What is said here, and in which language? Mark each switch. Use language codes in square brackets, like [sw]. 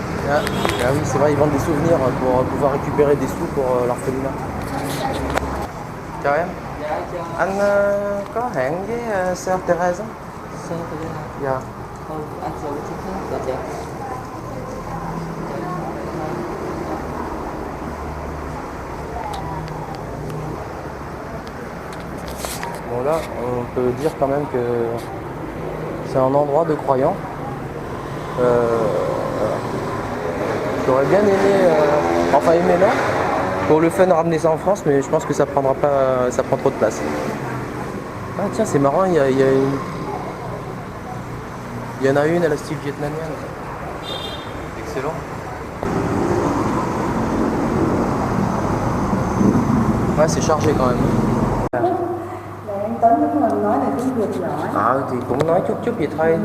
[fr] Ah oui, c'est vrai, ils vendent des souvenirs pour pouvoir récupérer des sous pour l'orphelinat. [vi] Chào em. Anh có hẹn với Sœur Thérèse không? Sœur Thérèse. Dạ. Không, anh sẽ có chức khác. Dạ chị. [fr] Bon là, on peut dire quand même que c'est un endroit de croyants. J'aurais bien aimé, non, pour le fun ramener ça en France, mais je pense que ça prend trop de place. Ah tiens, c'est marrant, il y en a une à la style vietnamienne. Excellent. Ouais, c'est chargé quand même. [vi] Anh Tuấn cũng là nói là tiếng Việt giỏi. Thì cũng nói chút vậy thôi.